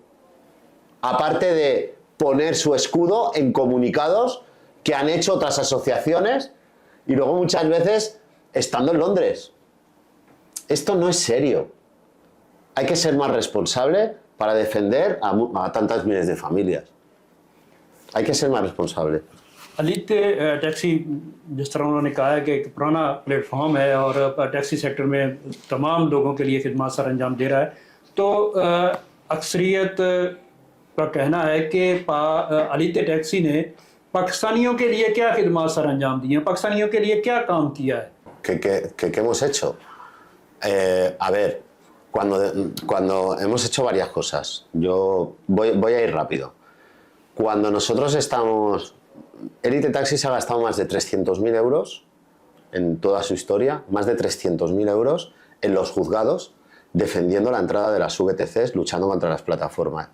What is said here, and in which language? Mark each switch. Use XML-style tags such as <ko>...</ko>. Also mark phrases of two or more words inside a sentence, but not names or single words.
<es>Aparte de poner su escudo en comunicados que han hecho otras asociaciones y luego muchas veces estando en Londres. Esto no es serio. Hay que ser más responsable para defender a tantas miles de familias. Hay que ser más responsable.</es> <ur>الیتے ٹیکسی جس طرح انہوں نے کہا ہے کہ ایک پرانا پلیٹ فارم ہے اور</ur> <en>taxi sector</en> <ur>میں تمام لوگوں کے لیے خدمت سر انجام دے رہا ہے، تو اکثریت کا کہنا ہے کہ الیتے ٹیکسی نے پاکستانیوں کے لیے کیا خدمت سر انجام دی ہیں، پاکستانیوں کے لیے کیا کام کیا ہے?</ur> <es>¿Qué hemos hecho? A ver, cuando hemos hecho varias cosas, yo voy a ir rápido. Cuando nosotros estamos... Élite Taxi se ha gastado más de 300.000 euros en toda su historia, más de 300.000 euros en los juzgados, defendiendo la entrada de las VTCs, luchando contra las plataformas.</es>